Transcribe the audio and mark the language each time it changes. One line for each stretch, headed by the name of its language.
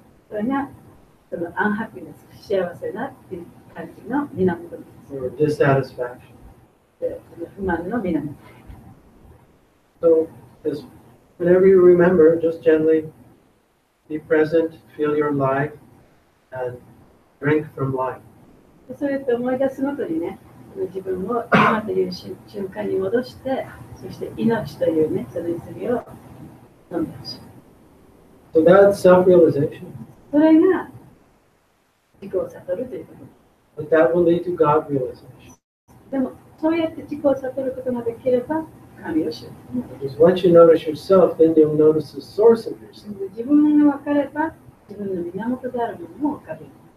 Japanese: それがそのアンハピネス、幸せなっていう感じの源です。
English: Or dissatisfaction.
Japanese: でその不満の源。
English: So, whenever you remember, just gently be present, feel your life, and drink from life.
Japanese: そうやって思い出すごとにね、自分を今という瞬間に戻して、そして命というね、その泉を飲んでほしい。
English: So that's self-realization.
Japanese: それが自己を悟るということです。
English: But that will lead to God realization.
Japanese: でも、そうやって自己を悟ることができれば、神を知る。
English: Because once you notice yourself, then you'll notice the source of yourself.
Japanese: 自分が分かれば、自分の源であるものも分かる。